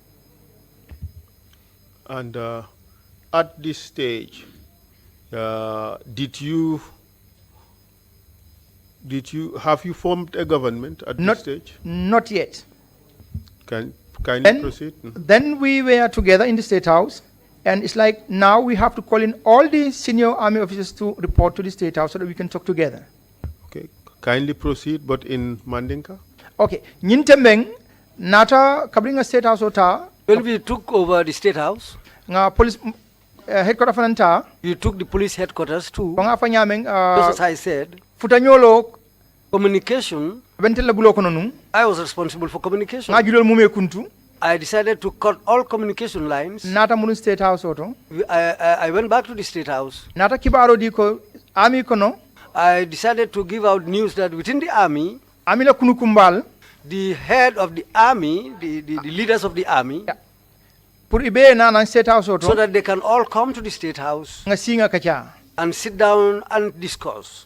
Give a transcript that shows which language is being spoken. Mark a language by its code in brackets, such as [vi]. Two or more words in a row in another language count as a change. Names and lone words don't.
[en] And at this stage, have you formed a government at this stage? Not yet. Can you proceed? Then we were together in the State House, and it's like now we have to call in all the senior army officers to report to the State House so that we can talk together. Okay, kindly proceed, but in Mandinka. [man] Okay, Nyintembeng nata kabringa State House ota. [en] When we took over the State House, police headquarters fananta. You took the police headquarters too. Just as I said. [man] Futanyolo [en] communication. I was responsible for communication. I decided to cut all communication lines. [man] Nata munu State House oto. [en] I went back to the State House. [man] Nata kibaro di ko army kono. [en] I decided to give out news that within the army, [man] Amila kunukumbal, [en] the head of the army, the leaders of the army, so that they can all come to the State House and sit down and discuss.